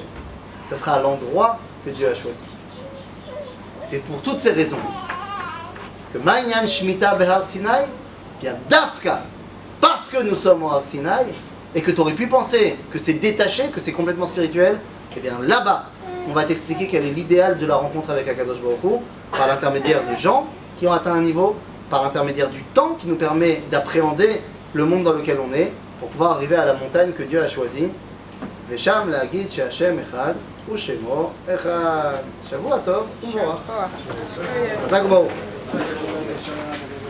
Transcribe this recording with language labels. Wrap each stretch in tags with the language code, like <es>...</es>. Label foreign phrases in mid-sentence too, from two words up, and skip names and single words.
<fr>Ça sera à l'endroit que Dieu a choisi. C'est pour toutes ces raisons que</fr> <he>מה עניין שמיטה בהר סיני,</he> <fr>bien Dafka, parce que nous sommes au Har Sinai, et que tu aurais pu penser que c'est détaché, que c'est complètement spirituel, et bien là-bas, on va t'expliquer quel est l'idéal de la rencontre avec</fr> <he>הקדוש ברוך הוא,</he> <fr>par l'intermédiaire de gens qui ont atteint un niveau, par l'intermédiaire du temps qui nous permet d'appréhender le monde dans lequel on est, pour pouvoir arriver à la montagne que Dieu a choisie.</fr> <he>ושם להגיד שהשם אחד ושמו אחד. שבוע טוב ומבורך. חזק ברוך.</he>